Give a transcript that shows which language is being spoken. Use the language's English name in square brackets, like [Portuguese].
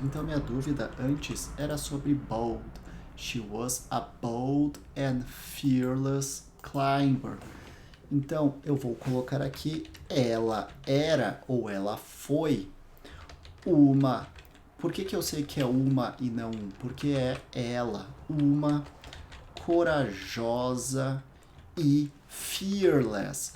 [Portuguese] Então minha dúvida antes era sobre bold. [English] She was a bold and fearless climber. [Portuguese] Então eu vou colocar aqui ela era ou ela foi uma. Por que eu sei que é uma e não um? Porque é ela, uma corajosa e fearless.